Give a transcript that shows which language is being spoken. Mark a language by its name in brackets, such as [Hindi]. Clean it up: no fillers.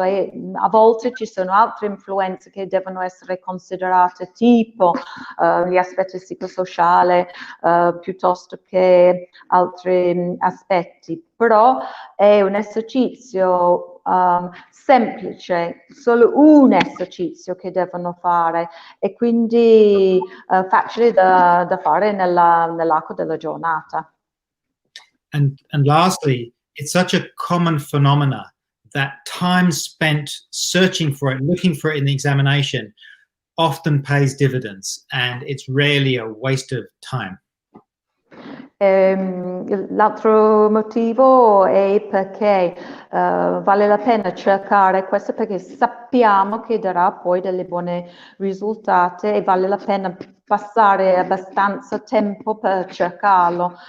[Italian] A volte ci sono altre influenze che devono essere considerate, tipo gli aspetti psicosociali piuttosto che altri aspetti, però è un esercizio semplice, solo un esercizio che devono fare e quindi facile da fare nell'arco della giornata. [English] And lastly, it's such a common phenomena that time spent searching for it, looking for it in the examination, often pays dividends, and it's rarely a waste of time. [Italian] L'altro motivo è perché vale la pena cercare questo, perché sappiamo che darà poi delle buone risultati e vale la pena passare abbastanza tempo per cercarlo.